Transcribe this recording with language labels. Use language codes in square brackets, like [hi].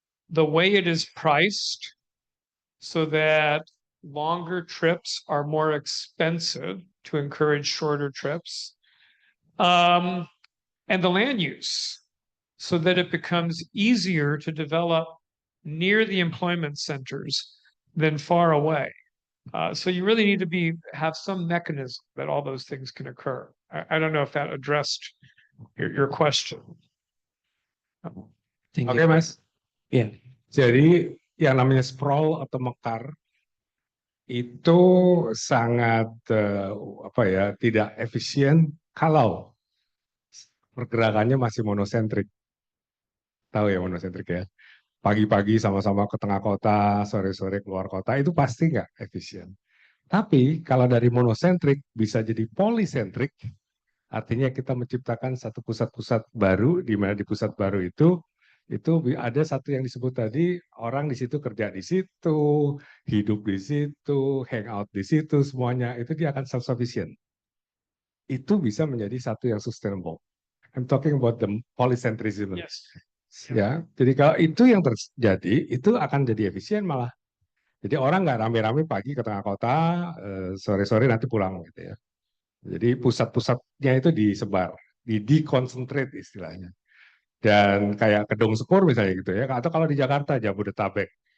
[en] the way it is priced, so that longer trips are more expensive to encourage shorter trips, and the land use, so that it becomes easier to develop near the employment centers than far away. So you really need to have some mechanism that all those things can occur. I don't know if that addressed your question. [id] Oke, Mas. Yeah. Jadi yang namanya sprawl atau mekar itu sangat tidak efisien kalau pergerakannya masih monosentrik. Tahu ya monosentrik ya? pagi-pagi sama-sama ke tengah kota, sore-sore keluar kota, itu pasti nggak efisien. Tapi kalau dari monosentrik bisa jadi polisentrik, artinya kita menciptakan satu pusat-pusat baru, di mana di pusat baru itu ada satu yang disebut tadi, orang di situ kerja di situ, hidup di situ, hangout di situ, semuanya, itu dia akan self-sufficient. Itu bisa menjadi satu yang sustainable. [en] I'm talking about the polycentrism. Yes. [id] Ya, jadi kalau itu yang terjadi, itu akan jadi efisien malah. Jadi orang nggak rame-rame pagi ke tengah kota, sore-sore nanti pulang gitu ya. Jadi pusat-pusatnya itu disebar, di-concentrate istilahnya. Dan kayak Kedung Sekur misalnya gitu ya, atau kalau di Jakarta, Jabodetabek.